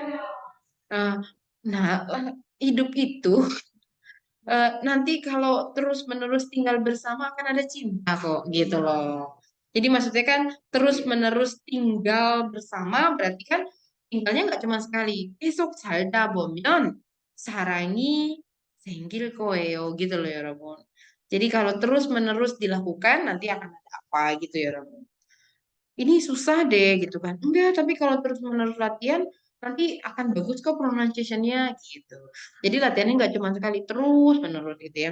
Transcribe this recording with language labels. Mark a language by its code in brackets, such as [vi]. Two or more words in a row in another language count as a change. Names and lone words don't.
[id] Eh, nah, hidup itu nanti kalau terus-menerus tinggal bersama akan ada cinta kok gitu loh. Jadi maksudnya kan terus-menerus tinggal bersama berarti kan tinggalnya nggak cuma sekali. Besok [ko] 살다 보면 사랑이 생길 거예요 [id] gitu loh ya Rabun. Jadi kalau terus-menerus dilakukan nanti akan ada apa gitu ya Rabun. Ini susah deh gitu kan. Enggak, tapi kalau terus-menerus latihan nanti akan bagus kok pronunciation-nya gitu. Jadi latihannya nggak cuma sekali terus menerus gitu ya.